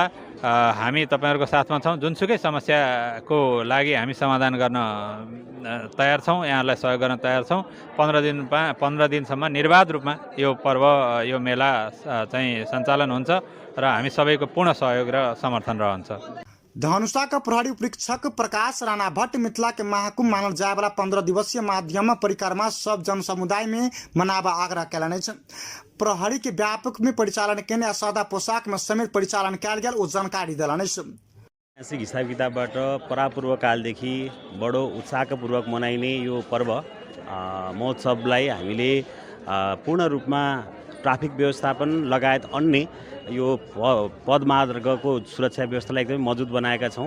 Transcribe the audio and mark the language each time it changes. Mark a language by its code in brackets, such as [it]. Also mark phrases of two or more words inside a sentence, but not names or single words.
[ne] हामी तपाईँहरूको साथमा छौँ। जुनसुकै समस्याको लागि हामी समाधान गर्न तयार छौँ, यहाँहरूलाई सहयोग गर्न तयार छौँ। 15 दिनसम्म निर्बाध रूपमा यो पर्व, यो मेला चाहिँ सञ्चालन हुन्छ र हामी सबैको पूर्ण सहयोग र समर्थन रहन्छ। [mai] धनुषा का प्रहरी उपरीक्षक प्रकाश राणा भट्ट मिथिला के महाकुंभ मानल जाय वाला 15 दिवसीय माध्यम परिक्रमा सब जन समुदाय में मनाबा आग्रह कैलने। प्रहरी के व्यापक में परिचालन केने सादा पोशाक में समेत परिचालन कयल गेल ओ जानकारी दिलाने। [ne] ऐतिहासिक हिसाब किताबबाट परापूर्व कालदेखि बडो उत्साहपूर्वक मनाइने यो पर्व महोत्सवलाई हामीले पूर्ण रूपमा ट्राफिक व्यवस्थापन लगायत अन्य यो पदमार्गको सुरक्षा व्यवस्थालाई एकदमै मजबुत बनाएका छौँ।